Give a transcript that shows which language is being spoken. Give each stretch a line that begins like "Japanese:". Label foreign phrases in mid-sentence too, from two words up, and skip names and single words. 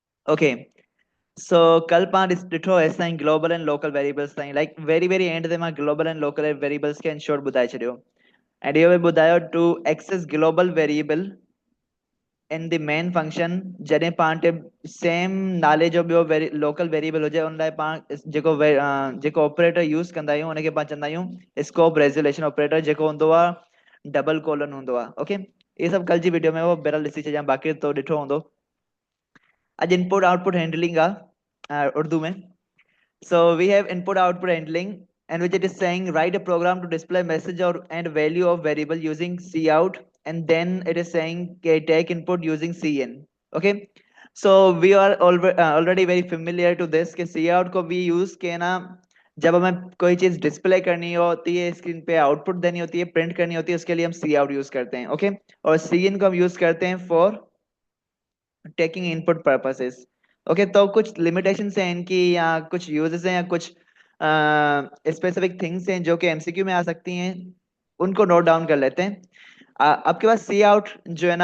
English: okay so
Sindhi: कल पाण ॾिठो असां
English: global and local variables
Sindhi: ताईं
English: like very very end
Sindhi: ते मां
English: global and local variables
Sindhi: खे
English: in short
Sindhi: ॿुधाए छॾियो ऐं इहो बि ॿुधायो
English: to access global variable in the main function
Sindhi: जॾहिं पाण टे सेम नाले जो ॿियो
English: local variable
Sindhi: हुजे उन लाइ पाण जेको
English: operator use
Sindhi: कंदा आहियूं उनखे पाण चवंदा आहियूं
English: scope resolution operator
Sindhi: जेको हूंदो आहे
English: double colon
Sindhi: हूंदो आहे ओके ये सभु कल जी वीडियो में वो बहरहाल ॾिसी छॾियां बाक़ी तो ॾिठो हूंदो आज
English: input output handling
Hindi: उर्दू में
English: so we have input output handling and which it is saying write a program to display message or and value of variable using cout and then it is saying okay, take input using cin okay so we are already very familiar to this कि
Hindi: cout को भी यूज किया ना जब हमें कोई चीज डिस्प्ले करनी होती है स्क्रीन पे आउटपुट देनी होती है प्रिंट करनी होती है उसके लिए हम cout यूज करते हैं ओके और cin को हम यूज करते हैं
English: for taking input purposes okay
Hindi: तो कुछ लिमिटेशंस हैं इनकी या कुछ यूजेस हैं या कुछ
English: specific things
Hindi: हैं जो कि एमसीक्यू में आ सकती हैं उनको
English: note down
Hindi: कर लेते हैं आपके पास सी आउट जो है